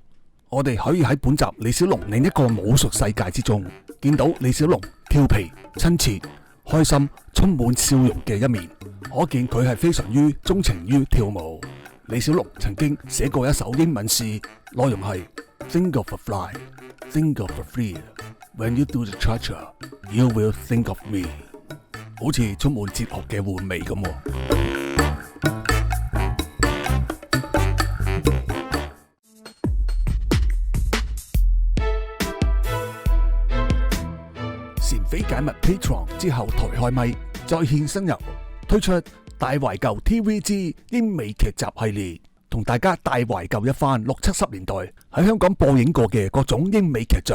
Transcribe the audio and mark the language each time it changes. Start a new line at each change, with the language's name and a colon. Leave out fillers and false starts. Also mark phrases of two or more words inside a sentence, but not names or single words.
Cantonese: 我哋可以喺本集李小龍另一個武術世界之中見到李小龍調皮、親切、開心、充滿笑容嘅一面，可見佢係非常於鍾情於跳舞。李小龍曾經寫過一首英文詩，內容係
English: Think of a fly, think of a flea, when you do the cha-cha, you will think of me，
Cantonese: 好似充滿哲學嘅玩味咁喎。前非解密 Patreon 之後台開咪，再現新猷，推出大懷舊 TV 之英美劇集系列，同大家大懷舊一番60、70年代喺香港播映過嘅各種英美劇集。